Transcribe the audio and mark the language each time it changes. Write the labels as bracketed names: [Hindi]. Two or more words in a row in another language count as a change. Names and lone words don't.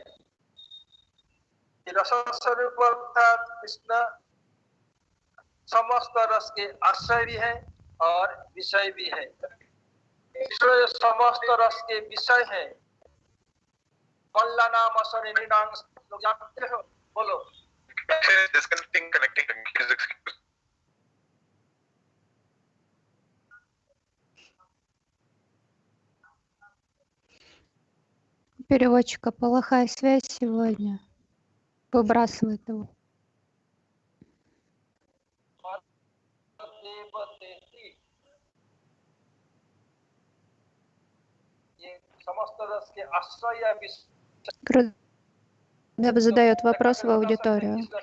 [Hindi] रस स्वरूप अर्थात कृष्ण समस्त रस के आश्रय भी है और विषय भी है। ईश्वर समस्त रस के विषय है। मल्ला नाम असर लोग जानते हो, बोलो। [English] Disconnecting, connecting, please excuse. [Russian] У переводчика плохая связь сегодня. Выбрасывает его. Гурудев задает вопрос в аудиторию.